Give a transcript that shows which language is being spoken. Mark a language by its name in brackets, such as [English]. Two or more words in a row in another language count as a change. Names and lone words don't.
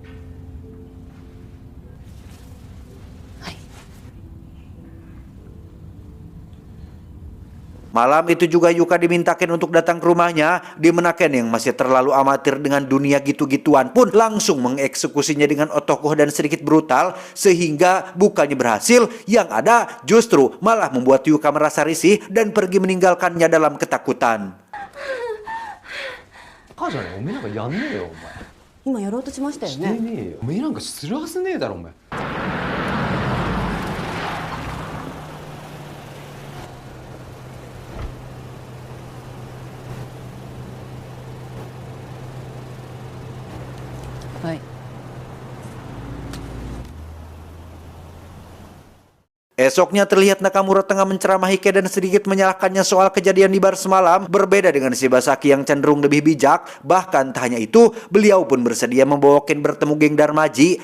[Indonesian] Malam itu juga Yuka diminta Ken untuk datang ke rumahnya, di mana Ken yang masih terlalu amatir dengan dunia gitu-gituan pun langsung mengeksekusinya dengan otokoh dan sedikit brutal, sehingga bukannya berhasil, yang ada justru malah membuat Yuka merasa risih dan pergi meninggalkannya dalam ketakutan. [Japanese] 母ちゃんね、おめえなんかやんねえよ、お前。今やろうとしましたよしてね。ねえよ。おめえなんかするはずねえだろ、お前。はい。 [Indonesian] Esoknya terlihat Nakamura tengah menceramahi Ken dan sedikit menyalahkannya soal kejadian di bar semalam. Berbeda dengan Shibasaki yang cenderung lebih bijak, bahkan tak hanya itu, beliau pun bersedia membawa Ken bertemu geng Darmaji.